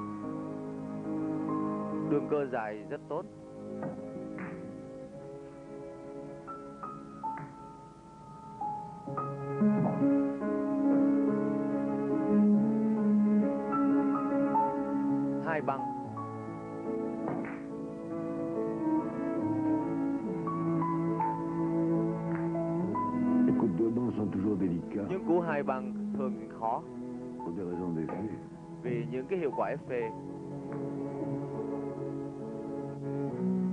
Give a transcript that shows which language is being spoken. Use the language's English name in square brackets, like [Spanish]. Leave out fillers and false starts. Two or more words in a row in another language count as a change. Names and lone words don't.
[Vietnamese] Đường cơ dài rất tốt. Hai băng. [French] Les coups de deux bancs sont toujours délicats [Vietnamese] Những cú hai băng thường khó [French] pour des raisons d'effet. [Vietnamese] vì những cái hiệu quả ép phê.